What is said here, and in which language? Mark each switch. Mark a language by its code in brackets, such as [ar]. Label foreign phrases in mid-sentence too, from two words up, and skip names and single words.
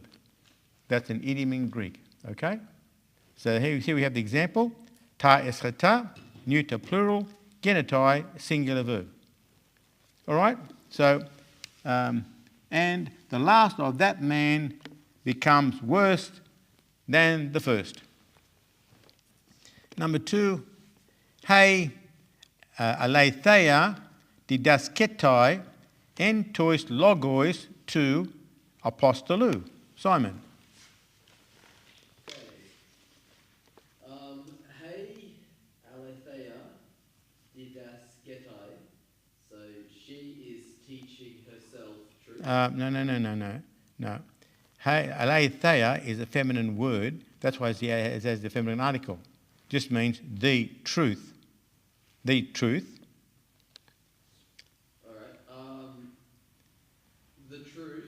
[en] That's an idiom in Greek, okay? So here we have the example, [el] τὰ ἔσχατα, [en] neuter plural, genetai, singular verb. All right? So, and the last of that man becomes worse than the first. [el] Number 2, ἡ ἀλήθεια διδάσκεται ἐν τοῖς λόγος τοῦ ἀποστόλου. Simon. ἡ ἀλήθεια διδάσκεται. [en] So she is teaching herself truth. No. Hey, aletheia is a feminine word. That's why it has the feminine article. Just means the truth. The truth. All right. The truth.